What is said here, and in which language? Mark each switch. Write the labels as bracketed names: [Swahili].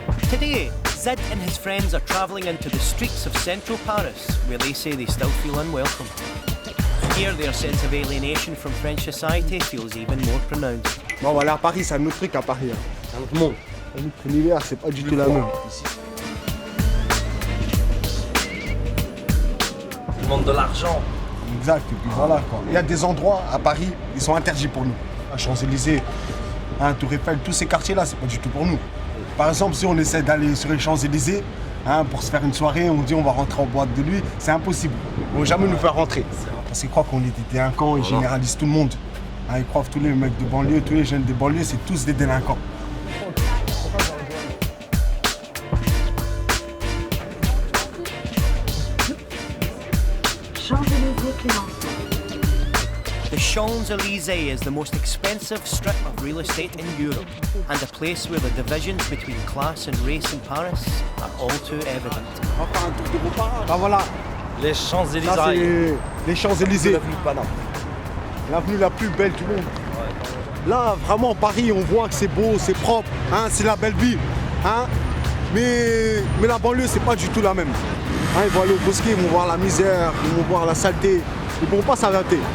[English] Today, Zed and his friends are travelling into the streets of central Paris, where they say they still feel unwelcome. Here, their sense of alienation from French society feels even more pronounced. [French] Bon, voilà, à Paris, c'est un autre truc à Paris. Hein. C'est un autre monde. L'hiver, c'est pas du tout la même. Ici. Ils demandent de l'argent. Exact, et puis voilà quoi. Il y a des endroits à Paris, ils sont interdits pour nous. À Champs-Élysées, hein, Tour Eiffel, tous ces quartiers-là, c'est pas du tout pour nous. Par exemple, si on essaie d'aller sur les Champs-Élysées, hein, pour se faire une soirée, on dit on va rentrer en boîte de nuit, c'est impossible. Ils vont jamais nous faire rentrer. Parce qu'ils croient qu'on est des délinquants, ils généralisent tout le monde. Hein, ils croient que tous les mecs de banlieue, tous les jeunes de banlieue, c'est tous des délinquants. [English] The Champs-Élysées is the most expensive strip of real estate in Europe, and a place where the divisions between class and race in Paris are all too evident. [French] Ah voilà. Les Champs-Élysées. Là, c'est les Champs-Élysées. L'avenue la plus belle du monde. Ouais. Là, vraiment, Paris, on voit que c'est beau, c'est propre, hein, c'est la belle vie. Hein, mais la banlieue, c'est pas du tout la même. Hein, ils vont aller au bosquet, ils vont voir la misère, ils vont voir la saleté. Ils ne pourront pas s'adapter.